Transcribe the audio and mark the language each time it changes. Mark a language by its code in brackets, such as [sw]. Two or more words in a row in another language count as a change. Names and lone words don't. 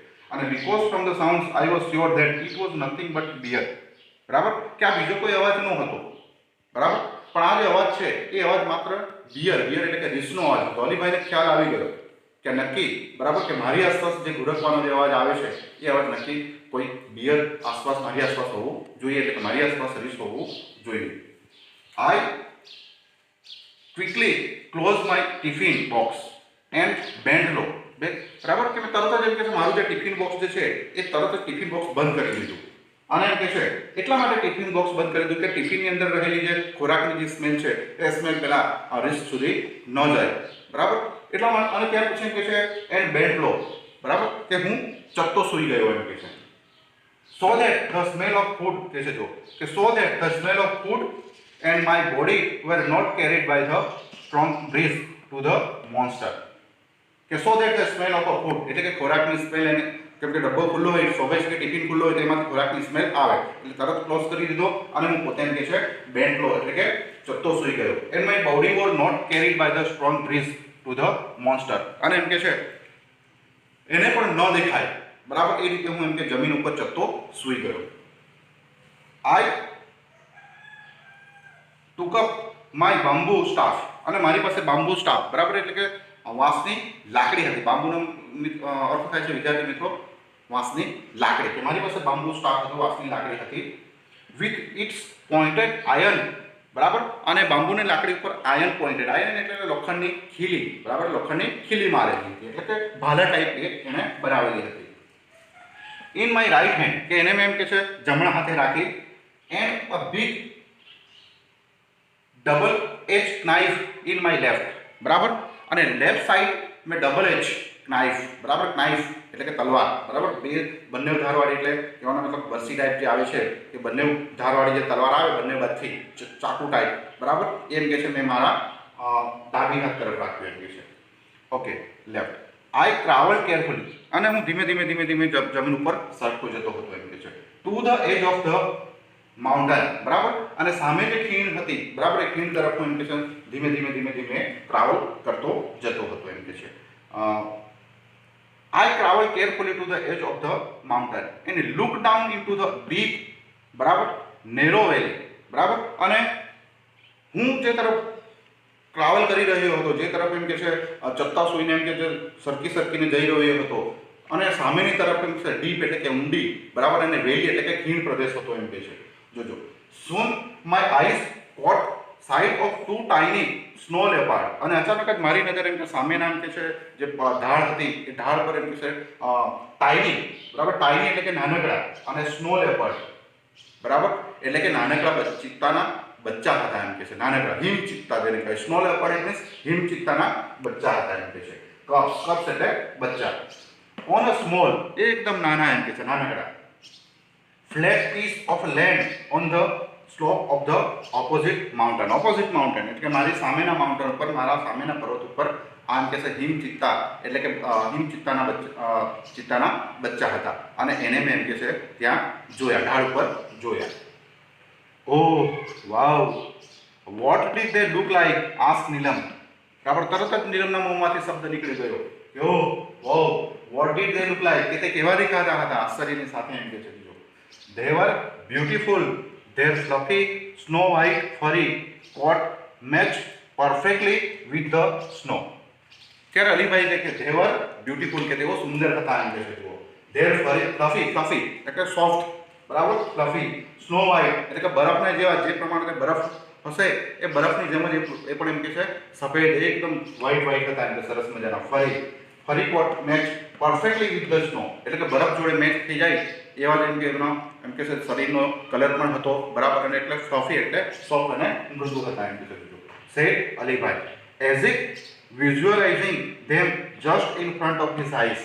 [en] અને because from the sounds I was sure that it was nothing but bear, [gu] બરાબર, કે આ બીજો કોઈ અવાજ ન હતો, બરાબર, પણ આ જે અવાજ છે એ અવાજ માત્ર બિયર એટલે કે રીસનો અવાજ હતો. અલીભાઈને ખ્યાલ આવી ગયો કે નક્કી, બરાબર, કે મારી આસપાસ જે ઘુરકવાનો જે અવાજ આવે છે એ અવાજ નક્કી કોઈ બિયર આસપાસ મારી આસપાસ હોવું જોઈએ, એટલે કે મારી આસપાસ રીસ હોવું જોઈએ. [en] I quickly closed my tiffin box and bent low. [gu] બરાબર, કે મેં તરત જ એમ કે છે મારું જે ટિફિન બોક્સ જે છે એ તરત જ ટિફિન બોક્સ બંધ કરી દીધું. અને એમ કે છે એટલા માટે ટિફિન બોક્સ બંધ કરી દીધું કે ટિફિનની અંદર રહેલી જે ખોરાકની જે સ્મેલ છે એ સ્મેલ પહેલા રીસ સુધી ન જાય, બરાબર, એટલા માટે. અને ત્યાર પછી એમ કે છે [en] and bent low, [gu] બરાબર, કે હું ચત્તો સૂઈ ગયો એમ કે છે. [en] So that the smell of food, [gu] કે છે જો કે [en] so that the smell of food and my body were not carried by the strong breeze to the monster. [gu] કે [en] so that the smell of a food [gu] એટલે કે ખોરાકની સ્મેલ, એને કેમ કે ડબ્બો ખુલ્લો હોય, સ્વાભાવિક કે ટિફિન ખુલ્લો હોય તેમાંથી ખોરાકની સ્મેલ આવે એટલે તરત ક્લોઝ કરી દીધો અને હું પોતે એમ કે છે [en] bent low [gu] એટલે કે ચત્તો સૂઈ ગયો. [en] and my body was not carried by the strong breeze to the monster. [gu] અને એમ કે છે એને પણ ન દેખાય, બરાબર, એ રીતે હું એમ કે જમીન ઉપર ચત્તો સૂઈ ગયો. [en] I took up my bamboo staff. [gu] અને મારી પાસે [en] bamboo staff, [gu] બરાબર, એટલે કે વાંસની લાકડી હતી. બાંબુનો અર્થ થાય છે વિદ્યાર્થી મિત્રો વાંસની લાકડી, કે મારી પાસે [en] bamboo staff [gu] હતો, વાંસની લાકડી હતી. [en] with its pointed iron, [gu] બરાબર, અને બાંબુની લાકડી ઉપર [en] iron pointed, [gu] આયર્ન એટલે લોખંડની ખીલી, બરાબર, લોખંડની ખીલી મારેલી હતી, એટલે કે ભાલા ટાઈપ એને બનાવેલી હતી. [en] in my right hand, [gu] કે એને મેં એમ કે છે જમણા હાથે રાખી. [en] and a big double edged knife in my left, [gu] બરાબર, અને [en] left side [gu] મેં [en] double edge knife, [gu] બરાબર, નાઇફ એટલે કે તલવાર, બરાબર, બંને ધારવાળી એટલે કહેવાનો મતલબ બરસી ટાઈપ જે આવે છે એ બંને ધારવાળી જે તલવાર આવે બંને બાજુથી ચાકુ ટાઈપ, બરાબર, એમ કે છે મેં મારા ડાબી હાથ તરફ રાખ્યું એમ કે છે. [en] Okay, left. I travel carefully, [gu] અને હું ધીમે ધીમે જમીન ઉપર સરખતો જતો હતો એમ કે છે. [en] To the edge of the mountain, [gu] બરાબર, અને સામે જે ખીણ હતી, બરાબર, એ ખીણ તરફ હું એમ કે છે ધીમે ધીમે ટ્રાવેલ કરતો જતો હતો એમ કે છે. [en] I traveled carefully to the edge of the mountain and looked down into the deep, બરાબર, narrow valley. [gu] બરાબર. અને હું જે તરફ ટ્રાવેલ કરી રહ્યો હતો, જે તરફ એમ કે છે ચત્તા સૂઈને એમ કે જે સરકીને જઈ રહ્યો હતો, અને સામેની તરફ એમ છે ડીપ એટલે કે ઊંડી, બરાબર, અને વેલી એટલે કે ખીણ પ્રદેશ હતો એમ કે છે. જોજો, [en] soon my eyes caught sight of two tiny snow leopard, [gu] અને અચાનક જ મારી નજર એમ કે સામેના એમ કે છે જે ઢાળ હતી એ ઢાળ પર એમ કે છે ટાઇની, બરાબર, ટાઇની એટલે કે નાનકડા, અને [en] snow leopard, [gu] બરાબર, એટલે કે નાનકડા ચિત્તાના બચ્ચા હતા એમ કે છે, નાનકડા હિમ ચિત્તા જેને કહે. [en] snow leopard [gu] એટલે હિમ ચિત્તાના બચ્ચા હતા એમ કે છે. કપ્સ એટલે બચ્ચા. [en] On a small, [gu] એકદમ નાના એમ કે છે, નાનકડા [en] flat piece of land on the slope of the opposite mountain. Opposite mountain [gu] એટલે કે મારી સામેના માઉન્ટેન ઉપર, મારા સામેના પર્વત ઉપર આમ કે છે હિમ ચિત્તા એટલે કે હિમ ચિત્તાના બચ્ચા હતા, અને એને મેં એમ કે છે ત્યાં જોયા, ઢાળ ઉપર જોયા. [en] Oh wow, what did they look like, ask Neelam. [gu] બરાબર, તરત જ નીલમના મોંમાંથી શબ્દ નીકળી ગયો કે [en] Oh wow, what did they look like, [gu] કે તે કેવા દેખાતા હતા, આશ્ચર્યની સાથે એમ કે છે. [en] They were beautiful. Their fluffy, snow white, furry coat matched perfectly with the snow. [gu] ત્યારે અલીભાઈ કે [en] they were beautiful, [gu] કે તેઓ સુંદર હતા એમ કે છે. જુઓ, [en] their fluffy [gu] એટલે સોફ્ટ, બરાબર, [en] fluffy, snow white [gu] એટલે કે બરફના જેવા, જે પ્રમાણે બરફ હશે એ બરફની જેમ જ એ પણ એમ કે છે સફેદ, એકદમ વ્હાઈટ હતા એમ કે સરસ મજાના. [en] Furry coat match perfectly with the snow [gu] એટલે કે બરફ જોડે મેચ થઈ જાય એવા જ એમ કે એમનો એમ કે શરીરનો કલર પણ હતો, બરાબર, અને એટલે ફ્લફી એટલે સોફ્ટ અને મૃદુ હતા એમ કે [en] said Alibhai, as if visualizing them just in front of his eyes.